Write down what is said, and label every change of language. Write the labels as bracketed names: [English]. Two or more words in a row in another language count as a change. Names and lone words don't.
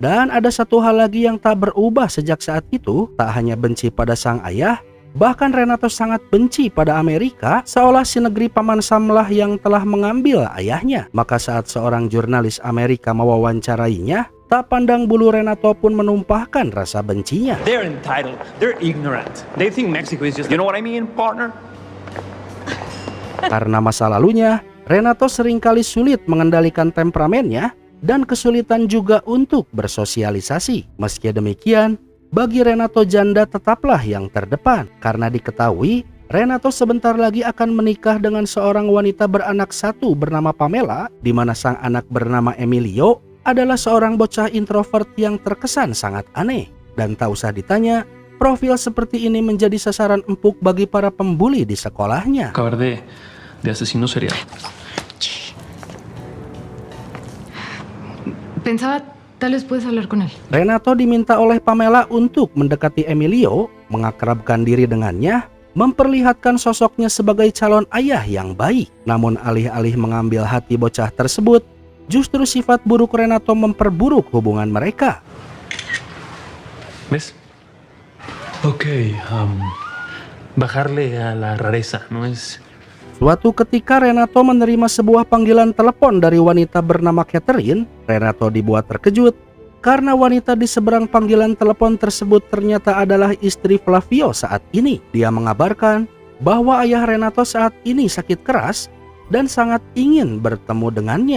[Indonesian] Dan ada satu hal lagi yang tak berubah sejak saat itu, tak hanya benci pada sang ayah, bahkan Renato sangat benci pada Amerika, seolah si negeri Paman Samlah yang telah mengambil ayahnya. Maka saat seorang jurnalis Amerika mewawancarainya, tak pandang bulu Renato pun menumpahkan rasa bencinya. [English] They're entitled. They're ignorant. They think Mexico is just, you know what I mean, partner? [Indonesian] Karena masa lalunya, Renato seringkali sulit mengendalikan temperamennya dan kesulitan juga untuk bersosialisasi. Meski demikian, bagi Renato janda tetaplah yang terdepan, karena diketahui Renato sebentar lagi akan menikah dengan seorang wanita beranak satu bernama Pamela, di mana sang anak bernama Emilio adalah seorang bocah introvert yang terkesan sangat aneh. Dan tak usah ditanya, profil seperti ini menjadi sasaran empuk bagi para pembuli di sekolahnya. [Spanish] Acabar de asesino serial. Pensaba, tal vez puedes hablar con él. [Indonesian] Renato diminta oleh Pamela untuk mendekati Emilio, mengakrabkan diri dengannya, memperlihatkan sosoknya sebagai calon ayah yang baik. Namun alih-alih mengambil hati bocah tersebut, justru sifat buruk Renato memperburuk hubungan mereka. [Spanish] ¿Ves? Ok, bajarle a la rareza, ¿no es? [Indonesian] Suatu ketika Renato menerima sebuah panggilan telepon dari wanita bernama Catherine. Renato dibuat terkejut karena wanita di seberang panggilan telepon tersebut ternyata adalah istri Flavio saat ini. Dia mengabarkan bahwa ayah Renato saat ini sakit keras dan sangat ingin bertemu dengannya.